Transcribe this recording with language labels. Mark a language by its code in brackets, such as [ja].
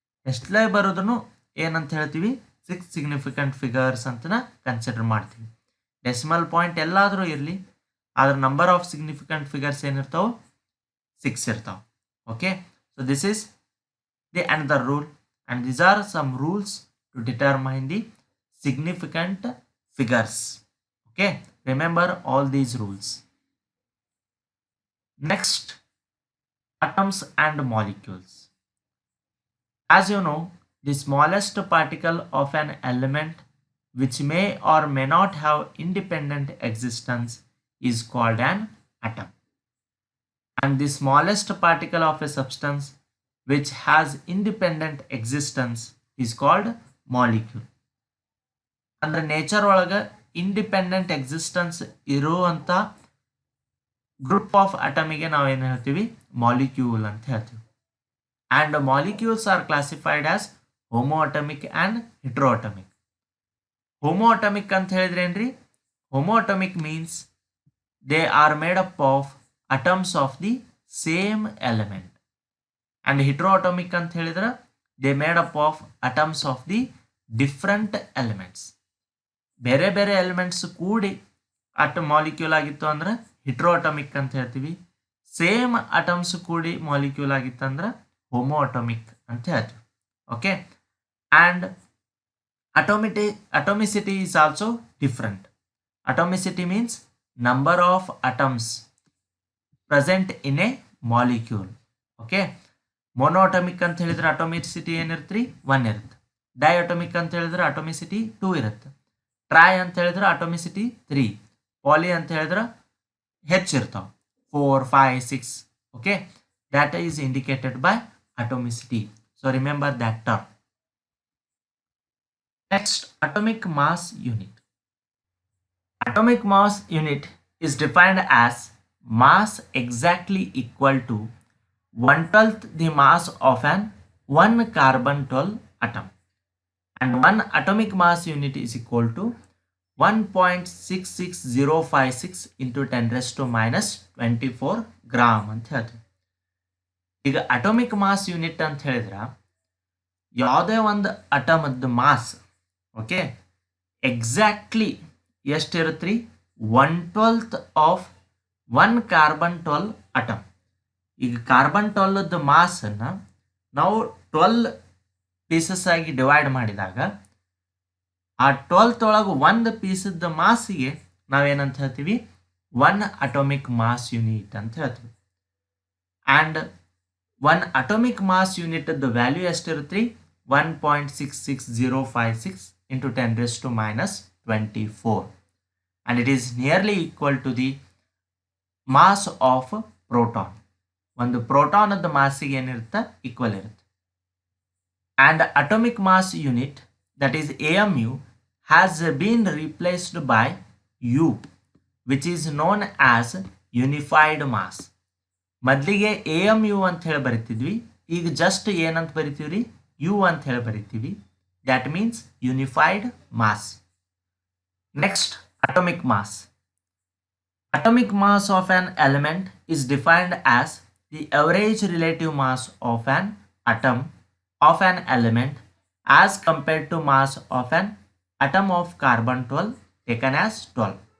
[kn] ಎಷ್ಟಲೇ ಬರೋದನ್ನು ಏನಂತ ಹೇಳ್ತೀವಿ? 6 significant figures ಅಂತ ಕನ್ಸಿಡರ್ ಮಾಡ್ತೀವಿ. ಡೆಸಿಮಲ್ ಪಾಯಿಂಟ್ ಎಲ್ಲಾದರೂ ಇರಲಿ, ಆದ್ರೆ [en] number of significant figures [kn] ಏನಿರ್ತಾವೆ? 6 ಇರ್ತಾವೆ. [en] Okay, so this is the another rule and these are some rules to determine the significant figures. Okay, remember all these rules. Next, atoms and molecules. As you know, the smallest particle of an element which may or may not have independent existence is called an atom, and the smallest particle of a substance which has independent existence is called molecule. [kn] ಅಂದ್ರೆ nature ಒಳಗೆ independent existence ಇರುವಂಥ [en] group of ಅಟಮಿಗೆ [kn] ನಾವೇನು ಹೇಳ್ತೀವಿ? Molecule ಅಂತ ಹೇಳ್ತೀವಿ. [en] And molecules are classified as homo atomic and hetero atomic. [kn] Homo atomic ಅಂತ ಹೇಳಿದ್ರೆ ಏನ್ರಿ? [en] Homo atomic means they are made up of atoms of the same element. And hetero atomic [kn] ಅಂತ ಹೇಳಿದ್ರೆ [en] They made up of atoms of the different elements. [kn] ಬೇರೆ ಬೇರೆ elements ಕೂಡಿ molecule ಆಗಿತ್ತು ಅಂದ್ರೆ ಹಿಟ್ರೋ ಅಟಮಿಕ್ ಅಂತ ಹೇಳ್ತೀವಿ. ಸೇಮ್ ಅಟಮ್ಸ್ ಕೂಡಿ ಮಾಲಿಕ್ಯೂಲ್ ಆಗಿತ್ತು ಅಂದ್ರೆ ಹೋಮೋ ಅಟಮಿಕ್ ಅಂತ ಹೇಳ್ತೀವಿ. [en] Okay, and atomicity is also different. Atomicity means number of atoms present in a molecule. Okay, [kn] ಮೊನೋಅಟಮಿಕ್ ಅಂತ ಹೇಳಿದ್ರೆ ಅಟೋಮಿಸಿಟಿ ಏನಿರ್ತ್ರಿ 1 ಇರುತ್ತೆ. ಡೈಅಟಮಿಕ್ ಅಂತ ಹೇಳಿದ್ರೆ ಅಟೋಮಿಸಿಟಿ 2 ಇರುತ್ತೆ. ಟ್ರೈ ಅಂತ ಹೇಳಿದ್ರೆ ಅಟೋಮಿಸಿಟಿ 3. ಪಾಲಿ ಅಂತ ಹೇಳಿದ್ರೆ ಹೆಚ್ಚಿರ್ತಾವೆ 4, 5, 6. [en] Okay, that is indicated by atomicity. So remember that term. Next, atomic mass unit. Atomic mass unit is defined as mass exactly equal to 1/12 the mass of an 1 carbon 12 atom, and 1 atomic mass unit is equal to 1.66056 into 10 raised to minus 24 [kn] gram ಅಂತ ಹೇಳ್ತೀವಿ. ಈಗ atomic mass unit ಅಂತ ಹೇಳಿದ್ರೆ ಯಾವುದೇ ಒಂದು ಅಟಮದ mass okay exactly ಎಷ್ಟಿರುತ್ತೆ ರೀ [en] 1/12 of 1 carbon 12 atom. [kn] ಈಗ ಕಾರ್ಬನ್ 12ದ ಮಾಸನ್ನು ನಾವು 12 ಪೀಸಸ್ ಆಗಿ ಡಿವೈಡ್ ಮಾಡಿದಾಗ ಆ 12th ಒಳಗೆ ಒಂದು ಪೀಸದ ಮಾಸಿಗೆ ನಾವೇನಂತ ಹೇಳ್ತೀವಿ 1 ಅಟೋಮಿಕ್ ಮಾಸ್ ಯೂನಿಟ್ ಅಂತ ಹೇಳ್ತೀವಿ. ಆ್ಯಂಡ್ 1 ಅಟೋಮಿಕ್ ಮಾಸ್ ಯೂನಿಟ್ದ ವ್ಯಾಲ್ಯೂ ಎಷ್ಟಿರುತ್ತೆ ರೀ [en] 1.66056 into 10 raised to minus 24, and it is nearly equal to the mass of proton. [kn] ಒಂದು ಪ್ರೋಟಾನದ ಮಾಸಿಗೆ ಏನಿರುತ್ತೆ ಈಕ್ವಲ್ ಇರುತ್ತೆ. [en] And atomic mass unit that is AMU has been replaced by U, which is known as unified mass. [kn] ಮೊದಲಿಗೆ AMU ಅಂತ ಹೇಳಿ ಬರಿತಿದ್ವಿ, ಈಗ just ಏನಂತ ಬರಿತೀವಿ ರೀ U ಅಂತ ಹೇಳಿ ಬರಿತೀವಿ. [en] that means unified mass. Next, atomic mass. Atomic mass of an element is defined as the average relative mass of an atom of an element as compared to mass of an atom of carbon 12 taken as 12.